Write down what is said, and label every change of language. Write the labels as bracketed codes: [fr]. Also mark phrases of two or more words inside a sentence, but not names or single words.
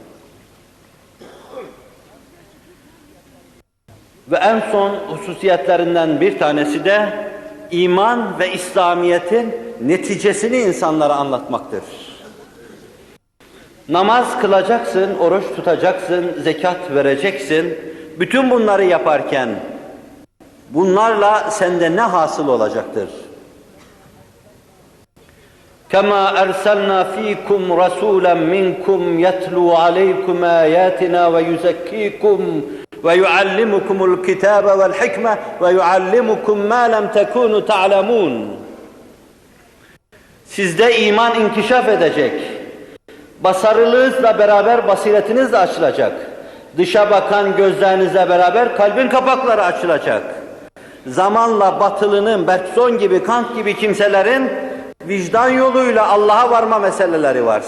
[tr] Ve en son hususiyetlerinden bir tanesi de iman ve İslamiyet'in neticesini insanlara anlatmaktır. Namaz kılacaksın, oruç tutacaksın, zekat vereceksin. Bütün bunları yaparken bunlarla sende ne hasıl olacaktır? [ar] كَمَا أَرْسَلْنَا ف۪يكُمْ رَسُولًا مِنْكُمْ يَتْلُوا عَلَيْكُمْ آيَاتِنَا وَيُزَكِّيكُمْ وَيُعَلِّمُكُمُ الْكِتَابَ وَالْحِكْمَةَ وَيُعَلِّمُكُمْ مَا لَمْ تَكُونُوا تَعْلَمُونَ. [tr] Sizde iman inkişaf edecek. Basarılığınızla beraber basiretiniz de açılacak. Dışa bakan gözlerinizle beraber kalbin kapakları açılacak. Zamanla batılının, Bergson gibi, Kant gibi kimselerin vicdan yoluyla Allah'a varma meseleleri var.